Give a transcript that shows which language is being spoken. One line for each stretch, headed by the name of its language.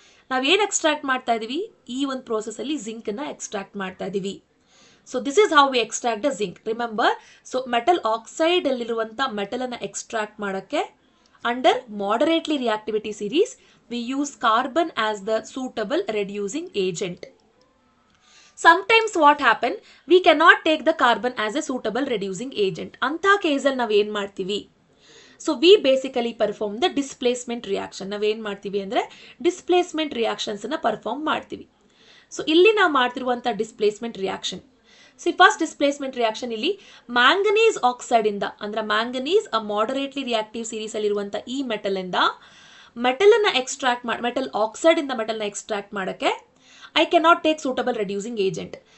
Kannada: ನಾವೇನು ಎಕ್ಸ್ಟ್ರಾಕ್ಟ್ ಮಾಡ್ತಾ ಇದೀವಿ, ಈ ಒಂದು ಪ್ರೋಸೆಸ್ ಅಲ್ಲಿ ಜಿಂಕ್ ಅನ್ನ ಎಕ್ಸ್ಟ್ರಾಕ್ಟ್ ಮಾಡ್ತಾ ಇದೀವಿ.
English: So this is how we extract the zinc. Remember, so metal oxide
Kannada: ಅಲ್ಲಿರುವಂತ ಮೆಟಲ್ ಅನ್ನ ಎಕ್ಸ್ಟ್ರಾಕ್ಟ್ ಮಾಡೋಕ್ಕೆ
English: Under moderately reactivity series we use carbon as the suitable reducing agent. Sometimes what happen, we cannot take the carbon as a suitable reducing agent.
Kannada: Anta ಕೇಸಲ್ಲಿ ನಾವು ಏನು ಮಾಡ್ತೀವಿ,
English: So we basically perform the displacement reaction.
Kannada: ನಾವೇನು ಮಾಡ್ತೀವಿ ಅಂದರೆ displacement ರಿಯಾಕ್ಷನ್ಸನ್ನು perform ಮಾಡ್ತೀವಿ. So ಇಲ್ಲಿ ನಾವು ಮಾಡ್ತಿರುವಂಥ displacement reaction, first displacement reaction ಇಲ್ಲಿ ಮ್ಯಾಂಗನೀಸ್ ಆಕ್ಸೈಡ್ ಇಂದ, ಅಂದ್ರೆ ಮ್ಯಾಂಗನೀಸ್ ಅ ಮಾಡರೇಟ್ಲಿ ರಿಯಾಕ್ಟಿವ್ ಸೀರೀಸ್ ಅಲ್ಲಿರುವಂಥ ಈ ಮೆಟಲ್ ಇಂದ ಮೆಟಲನ್ನು ಎಕ್ಸ್ಟ್ರಾಕ್ಟ್ ಮಾಡಿ, ಮೆಟಲ್ ಆಕ್ಸೈಡ್ ಇಂದ ಮೆಟಲ್ನ ಎಕ್ಸ್ಟ್ರಾಕ್ಟ್ ಮಾಡೋಕ್ಕೆ
English: I cannot take suitable reducing agent.